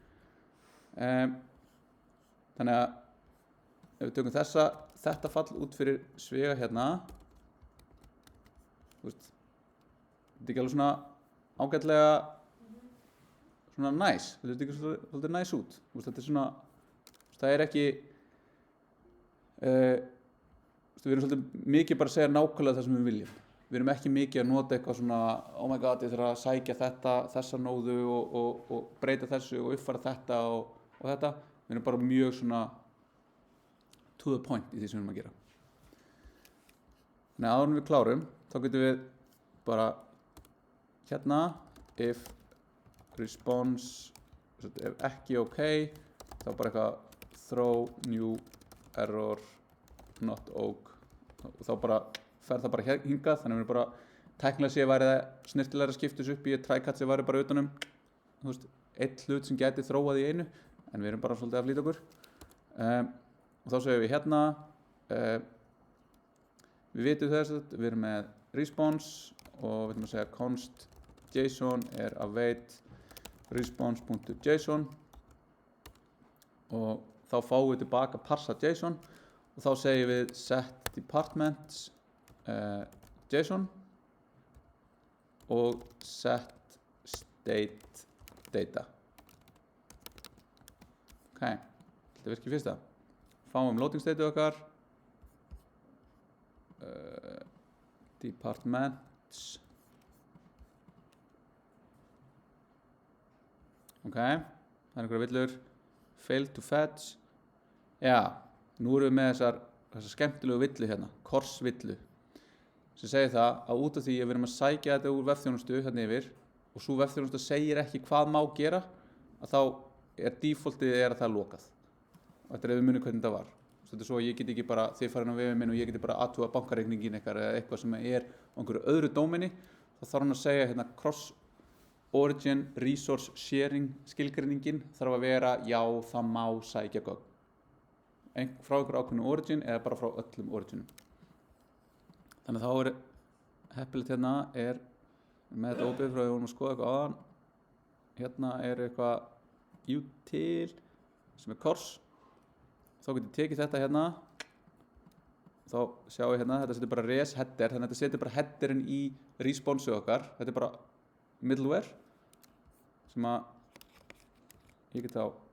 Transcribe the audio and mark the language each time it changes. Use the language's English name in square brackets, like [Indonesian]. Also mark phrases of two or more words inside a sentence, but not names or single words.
[Icelandic] þannig að ef við tökum þetta fall út fyrir svega hérna þetta er ekki alveg svona ágætlega svona næs þetta er ekki svolítið næs út þetta er svona það er ekki við erum svolítið mikið bara að segja nákvæmlega það sem við viljum við erum ekki mikið að nota eitthvað svona [English] oh my god [Icelandic] ég þarf að sækja þessa nóðu og breyta þessu og uppfæra þetta og þetta við erum bara mjög svona [English] to the point [Icelandic] í því sem við erum að gera þannig að áður en við klárum þá getum við bara hérna [English] if response [Icelandic] ef ekki ok þá bara eitthvað [English] throw new error not ok [Icelandic] og þá bara fer það bara hingað þannig að við erum bara tæknilega sé væri það snirtilega að skipta þessu upp í try-catch sem væri bara utanum eitt hlut sem gæti þróað í einu en við erum bara svolítið að flýta okkur og þá segjum við hérna við vitum þess að við erum með response og við ætlum að segja [English] const json [Icelandic] er [English] await response.json [Icelandic] og þá fáum við tilbaka parsa json og þá segjum við [English] set departments json [Icelandic] og [English] set state data [Icelandic] ok, þetta virkir fyrsta fáum [English] loading state [Icelandic] okkar departments ok, það er einhverja villur [English] fail to fetch [Icelandic] já, nú erum við með þessar skemmtilegu villu hérna, korsvillu sem segir það að út af því að við erum að sækja þetta úr vefþjónustu hérna yfir og svo vefþjónustu segir ekki hvað má gera að þá er defaultið að það er lokað og þetta er ef við munum hvernig þetta var þetta er svo að ég get ekki bara, þið farin á vefinn minn og ég geti bara aðtúa bankareikningin eitthvað eða eitthvað sem er á einhverju öðru dómeni þá þarf hann að segja hérna [English] cross origin resource sharing [Icelandic] skilgreiningin þarf að vera já það má sækja gögn frá einhverju ákveðnu origin eða bara frá öllum originum þannig að þá er heppilegt hérna er með þetta óbyggð frá því að við vorum að skoða eitthvað áðan hérna er eitthvað util sem er kors þá getur ég tekið þetta hérna þá sjáum við hérna þetta setur bara [English] res header [Icelandic] þannig að þetta setur bara headerinn í response okkar þetta er bara middleware sem að ég get þá